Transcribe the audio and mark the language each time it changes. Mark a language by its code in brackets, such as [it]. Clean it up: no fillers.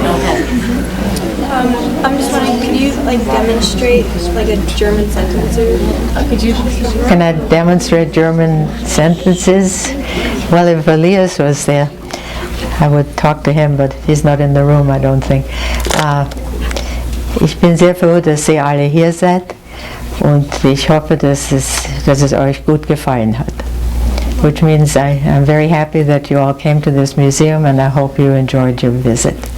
[en] I'm just wondering, could you like demonstrate like a German sentence or Can I demonstrate German sentences? Well, if Elias was there, I would talk to him, but he's not in the room, I don't think. [de] Ich bin sehr froh, dass ihr alle hier seid und ich hoffe, dass es euch gut gefallen hat. [en] Which means I'm very happy that you all came to this museum and I hope you enjoyed your visit.